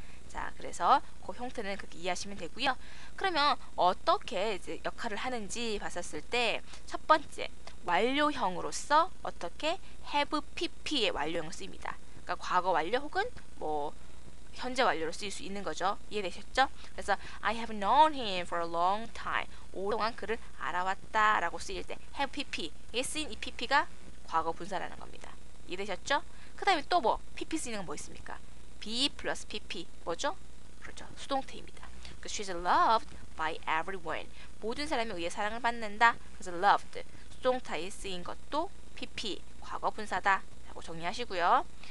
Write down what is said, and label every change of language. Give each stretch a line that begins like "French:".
Korean: 자, 그래서 그 형태는 그렇게 이해하시면 되고요. 그러면 어떻게 이제 역할을 하는지 봤었을 때 첫 번째 완료형으로서 어떻게 have pp의 완료형을 쓰입니다. 그러니까 과거 완료 혹은 뭐 현재 완료로 쓰일 수 있는 거죠. 이해되셨죠? 그래서
English: I have known him for a long time.
Korean: 오랫동안 그를 알아왔다 라고 쓰일 때 have pp 에 쓰인 이 pp가 과거 분사라는 겁니다. 이해되셨죠? 그 다음에 또 뭐 pp 쓰이는 건 뭐 있습니까? be 플러스 pp 뭐죠? 그렇죠. 수동태입니다.
English: She's loved by everyone.
Korean: 모든 사람에 의해 사랑을 받는다. 그래서 loved 수동태에 쓰인 것도 pp 과거 분사다 라고 정리하시고요.